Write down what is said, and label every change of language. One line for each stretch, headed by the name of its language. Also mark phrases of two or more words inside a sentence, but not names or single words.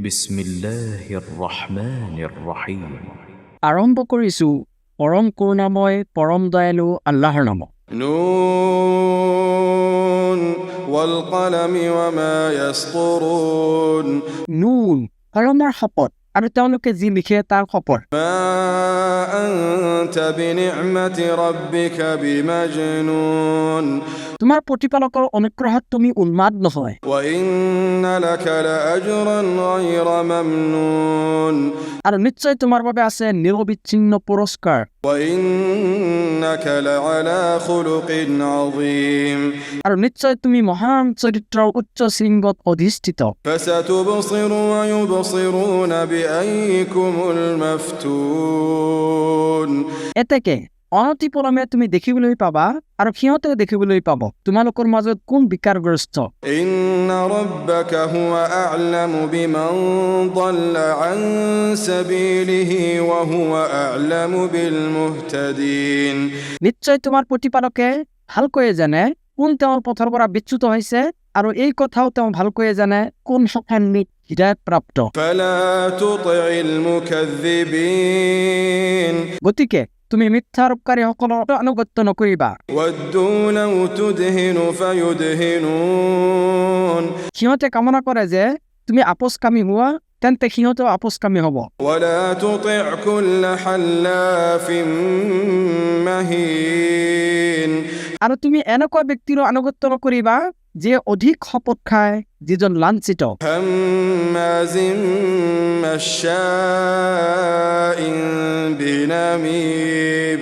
Arabic: بسم الله الرحمن الرحيم.
Assamese: আৰম্ভ কৰিছোঁ পৰম কৰুণাময় পৰম দয়ালু আল্লাহৰ নামত।
Arabic: ن والقلم وما يسطرون.
Assamese: নুন, কলমৰ শপত আৰু তেওঁলোকে যি লিখে তাৰ শপত।
Arabic: ما أنت بنعمة ربك بمجنون.
Assamese: তোমাৰ প্ৰতিপালকৰ অনুগ্ৰহত তুমি উন্মাদ নহয়।
Arabic: وإن لك لأجرا غير ممنون.
Assamese: আৰু নিশ্চয় তোমাৰ বাবে আছে নিৰবিচ্ছিন্ন পুৰস্কাৰ।
Arabic: وإنك لعلى خلق عظيم.
Assamese: আৰু নিশ্চয় তুমি মহান চৰিত্ৰৰ উচ্চ শৃংগত অধিষ্ঠিত।
Arabic: فستبصر ويبصرون بأيكم المفتون.
Assamese: এতেকে অনতিপলমে তুমি দেখিবলৈ পাবা আৰু সিহঁতে দেখিবলৈ পাব তোমালোকৰ মাজত কোন বিকাৰগ্ৰস্ত।
Arabic: إن ربك هو أعلم بمن ضل عن سبيله وهو أعلم بالمهتدين.
Assamese: নিশ্চয় তোমাৰ প্ৰতিপালকে ভালকৈয়ে জানে কোন তেওঁৰ পথৰ পৰা বিচ্যুত হৈছে, আৰু এই কথাও তেওঁ ভালকৈয়ে জানে কোন সফান্বিত হৃদায়ত প্ৰাপ্ত।
Arabic: فلا تطع المكذبين.
Assamese: গতিকে তুমি মিথ্যাৰোপকাৰীসকলৰ আনুগত্য নকৰিবা।
Arabic: ودوا لو تدهن فيدهنون.
Assamese: সিহঁতে কামনা কৰে যে তুমি আপোচকামী হোৱা, তেন্তে সিহঁতেও আপোচকামী হ'ব।
Arabic: ولا تطع كل حلاف مهين.
Assamese: আৰু তুমি এনেকুৱা ব্যক্তিৰো আনুগত্য নকৰিবা যিয়ে অধিক শপত খায়, যিজন লাঞ্ছিত।
Arabic: هماز مشاء بنميم.